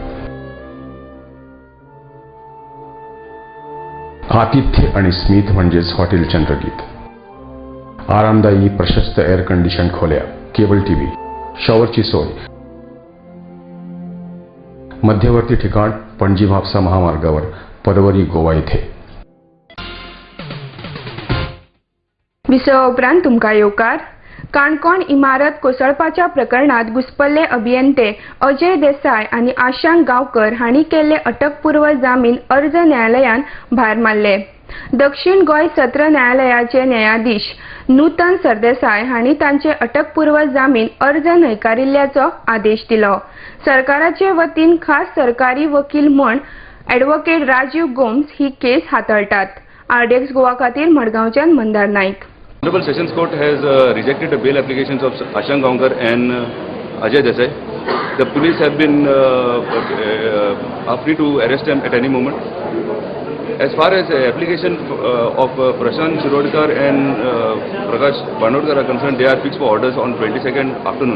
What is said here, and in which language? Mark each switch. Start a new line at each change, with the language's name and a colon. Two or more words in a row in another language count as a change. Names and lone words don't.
Marathi: आतिथ्य आणि स्मित म्हणजेच हॉटेल चंद्रगीत. आरामदायी प्रशस्त
English: air condition
Marathi: खोल्या,
English: cable TV,
Marathi: शॉवरची सोय. मध्यवर्ती ठिकाण पणजी म्हापसा महामार्गावर, पदवरी, गोवा येथे.
Konkani: विसव उपरांत तुमकां येवकार. काणकोण इमारत कोसळपाच्या प्रकरणात घुसपल्ले अभियंते अजय देसाय आनी आशांक गांवकर हांणी केल्ले अटकपूर्व जामीन अर्ज न्यायालयान भायर मारले. दक्षिण गोंय सत्र न्यायालयाचे न्यायाधीश नूतन सरदेसाय हांणी तांचे अटकपूर्व जामीन अर्ज न्हयकारिल्ल्याचो आदेश दिलो. सरकाराचे वतीन खास सरकारी वकील म्हूण ॲडव्होकेट राजीव गोम्स ही केस हाताळटात. आरडीएक्स गोवा खातीर मडगांवच्यान मंदार नाईक.
English: Honorable Sessions Court has rejected the bail applications of Ashank Gaonkar and Ajay Desai. The police have been are free to arrest them at any moment. As far as application of Prashant Shirodkar and Prakash Banodkar are concerned, they are fixed for orders on 22nd afternoon.